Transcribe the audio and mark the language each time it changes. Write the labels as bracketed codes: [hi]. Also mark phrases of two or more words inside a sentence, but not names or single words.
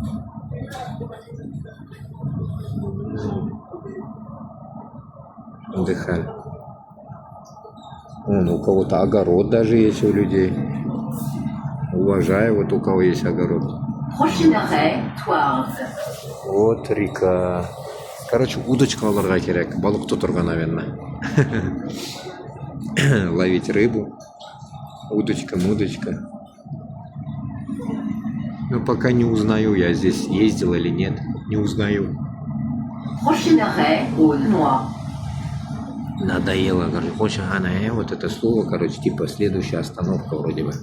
[ru] Отдыхали. Вон, у кого-то огород даже есть у людей. Уважаю, вот у кого есть огород. Вот река. Короче, удочка [tt] алырга керек. Балық тутырга, [ru] наверное. Ловить рыбу. Удочка. Но пока не узнаю, я здесь ездил или нет. Не узнаю. Надоело, короче, вот это слово, короче, типа следующая остановка вроде бы.